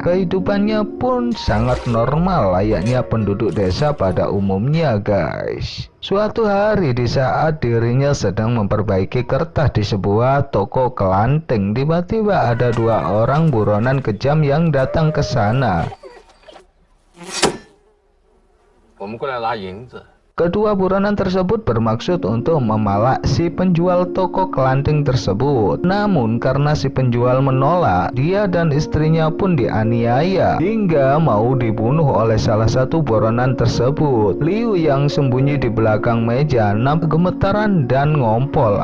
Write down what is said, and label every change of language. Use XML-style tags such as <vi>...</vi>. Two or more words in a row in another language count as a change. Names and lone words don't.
<id>Kehidupannya pun sangat normal layaknya penduduk desa pada umumnya, guys. Suatu hari di saat dirinya sedang memperbaiki kertas di sebuah toko kelanting, tiba-tiba ada dua orang buronan kejam yang datang ke sana.</id> <zh>我们过来拿银子。</zh> <id>Kedua buronan tersebut bermaksud untuk memalak si penjual toko kelanting tersebut. Namun karena si penjual menolak, dia dan istrinya pun dianiaya hingga mau dibunuh oleh salah satu buronan tersebut. Liu yang sembunyi di belakang meja nampak gemetaran dan ngompol.</id>